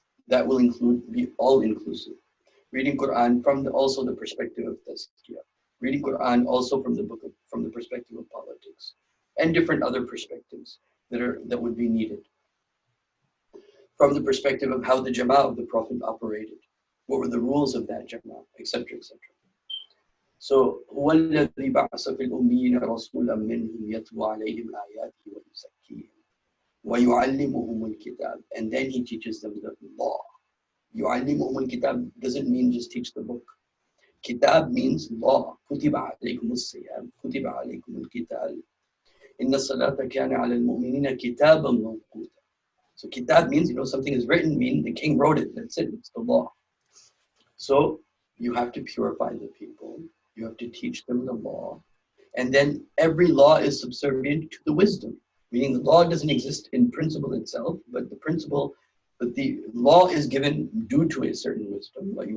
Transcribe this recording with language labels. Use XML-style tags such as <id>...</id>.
<en>That will be all inclusive. Reading Quran from also the perspective of tazkiyah. Reading Quran also from the perspective of politics and different other perspectives that would be needed. From the perspective of how the Jama'ah of the Prophet operated, what were the rules of that Jama'ah, etc., etc. So,</en> <ar>هو الذي بعث في الأميين رسولا منهم يتلو عليهم آياته ويزكيهم ويعلمهم الكتاب,</ar> <en>and then he teaches them the law.</en> <ar>يعلمهم الكتاب</ar> <en>doesn't mean just teach the book. Kitab means law.</en> <ar>كتب عليكم الصيام كتب عليكم القتال إن الصلاة كان على المؤمنين كتابا موقوتا.</ar> <en>So kitab means, you know, something is written, meaning the king wrote it, that's it, it's the law. So you have to purify the people, you have to teach them the law, and then every law is subservient to the wisdom, meaning the law doesn't exist in principle itself, but the law is given due to a certain wisdom.</en>